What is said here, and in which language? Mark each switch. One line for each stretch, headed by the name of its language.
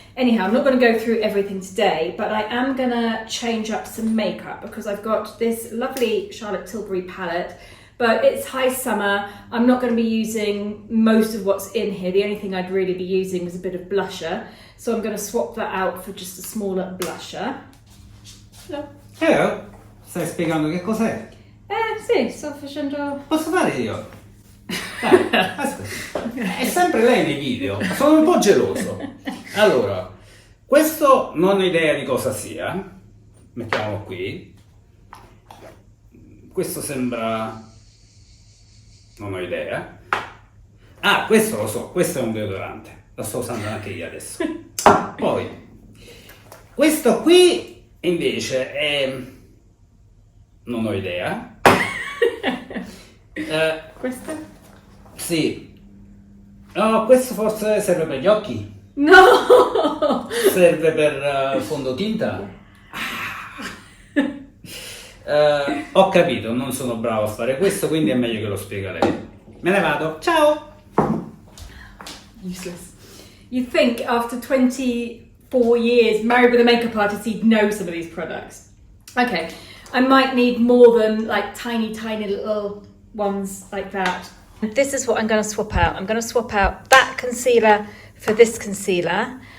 English: Anyhow, I'm not going to go through everything today, but I am going to change up some makeup because I've got this lovely Charlotte Tilbury palette. But it's high summer. I'm not going to be using most of what's in here. The only thing I'd really be using was a bit of blusher. So I'm going to swap that out for just a smaller blusher. Hello.
Italian: Hello, stai spiegando che cos'è? Sì, sto facendo... Posso fare io? Dai, aspetta. È sempre lei nei video. Sono un po' geloso. Allora, questo non ho idea di cosa sia. Mettiamolo qui. Questo sembra... non ho idea. Ah, questo lo so, questo è un deodorante. Lo sto usando anche io adesso. Poi, questo qui invece è... non ho idea. Questo? Sì. No, questo forse serve per gli occhi. No! Serve per fondotinta. Ho capito, non sono bravo a fare questo, quindi è meglio che lo spiega lei. Me ne vado, ciao!
English: Useless. You'd think after 24 years married with a makeup artist he'd know some of these products. Okay, I might need more than like tiny little ones like that. This is what I'm going to swap out. I'm going to swap out that concealer for this concealer.